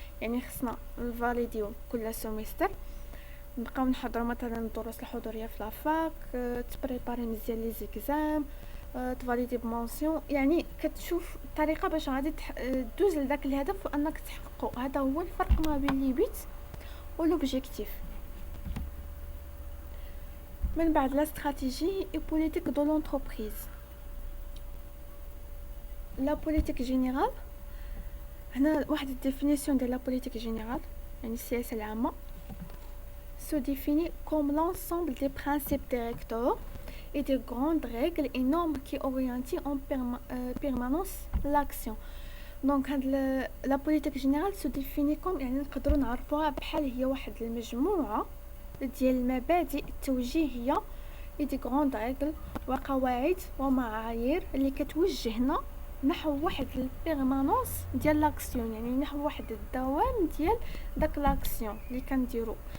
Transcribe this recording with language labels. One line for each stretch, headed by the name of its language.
Arabic: يعني خصنا نفاليديو كل سيمستر، نبقاو نحضروا مثلا الدروس الحضوريه في لافاك، تبريباري مزيان لي زيكزام، تفاليدي بمونسيون. يعني كتشوف الطريقه باش غادي دوز لذاك الهدف وانك تحققه. هذا هو الفرق ما بين لي بيت ولوبجيكتيف.
French: من بعد لا استراتيجي اي بوليتيك دو لونتربريز.
Arabic: لا بوليتيك جينيرال، هنا واحد الديفينيسيون ديال لا بوليتيك جينيرال يعني السياسه العامه
French: se définit comme l'ensemble des principes directeurs et des grandes règles et normes qui orientent en permanence l'action.
Arabic: دونك هاد لا بوليتيك جينيرال سو ديفيني كوم، يعني نقدروا نعرفوها بحال هي واحد المجموعه ديال المبادئ التوجيهيه دي غروند ريغل وقواعد ومعايير اللي كتوجهنا نحو واحد البيرمانونس ديال لاكسيون، يعني نحو واحد الدوام ديال داك لاكسيون اللي كنديرو.